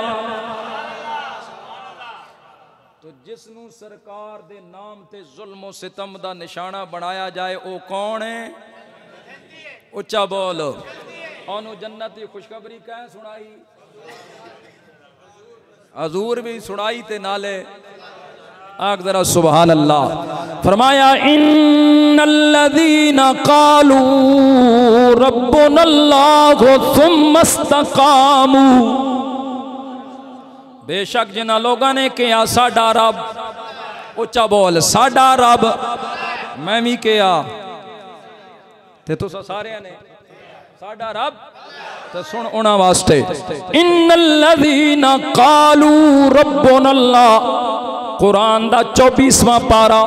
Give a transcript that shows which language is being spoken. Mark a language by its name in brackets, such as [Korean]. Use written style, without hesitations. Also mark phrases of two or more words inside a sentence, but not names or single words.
[Punjabi] ਤੋ ਜਿਸਨੂੰ ਸਰਕਾਰ ਦੇ ਨਾਮ ਤੇ ਜ਼ੁਲਮ ਸਿਤਮ ਦਾ ਨਿਸ਼ਾਨਾ ਬਣਾਇਆ ਜਾਏ ਓ ਕੌਣ ਹੈ? ਉੱਚਾ ਬੋਲੋ। ਓਨੂੰ ਜੰਨਤ ਦੀ ਖ਼ੁਸ਼ਖ਼ਬਰੀ ਕਹਿ ਸੁਣਾਈ? ਹਜ਼ੂਰ ਭੀ ਸੁਣਾਈ ਤੇ ਨਾਲੇ ਆਗ ਜ਼ਰਾ [Arabic] سبحان الله. फरमाया إن الذين قالوا ربنا الله ثم استقاموا. [Punjabi] ਬੇਸ਼ੱਕ ਜਿਨ੍ਹਾਂ ਲੋਕਾਂ ਨੇ ਕਹਾ ਸਾਡਾ ਰੱਬ, ਉੱਚਾ ਬੋਲ ਸਾਡਾ ਰੱਬ, ਮੈਂ ਭੀ ਕਹਾ ਤੇ ਤੁਸਾਂ ਸਾਰਿਆਂ ਨੇ ਸਾਡਾ ਰੱਬ ਤੋ ਸੁਣ ਉਨ੍ਹਾਂ ਵਾਸਤੇ [Arabic] إن الذين قالوا ربنا الله [Punjabi] ਕੁਰਾਨ ਦਾ 24ਵਾਂ ਪਾਰਾ।